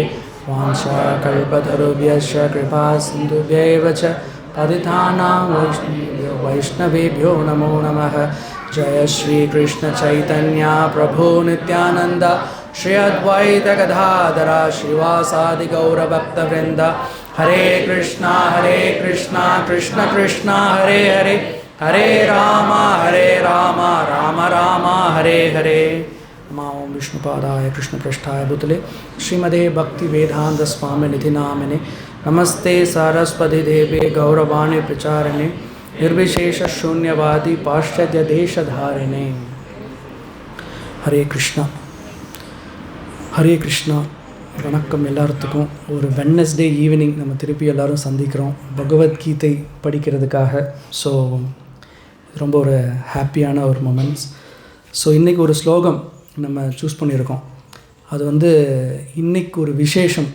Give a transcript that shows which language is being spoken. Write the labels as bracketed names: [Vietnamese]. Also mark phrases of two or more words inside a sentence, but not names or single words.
[Sanskrit] वाञ्छाकल्पतरुभ्यश्च कृपा सिन्धुभ्यैव च पतितानां वैष्णवेभ्यो नमो नमः. जय श्री कृष्ण चैतन्य प्रभु नित्यानंद श्री अद्वैत गदाधर श्रीवासादि गौरभक्तवृंद. हरे कृष्णा कृष्ण कृष्ण हरे हरे, हरे राम राम राम हरे हरे. ओम विष्णुपादाय कृष्णपृष्ठाय भूतले श्रीमदे भक्ति वेदांत स्वामी निधि नामिने नमस्ते सरस्वती देवे गौरवाणी प्रचारिणे निर्विशेष शून्यवादी पाश्चात्य देशधारिणे. हरे कृष्णा हरे कृष्णा. [Tamil] வணக்கம் எல்லாத்துக்கும். ஒரு [English] Wednesday evening [Tamil] நம்ம திருப்பி எல்லோரும் சந்திக்கிறோம் பகவத்கீதை படிக்கிறதுக்காக. ஸோ ரொம்ப ஒரு ஹாப்பியான ஒரு மொமெண்ட்ஸ். ஸோ இன்றைக்கி ஒரு ஸ்லோகம் நம்ம சூஸ் பண்ணியிருக்கோம். அது இன்றைக்கி ஒரு விசேஷம்.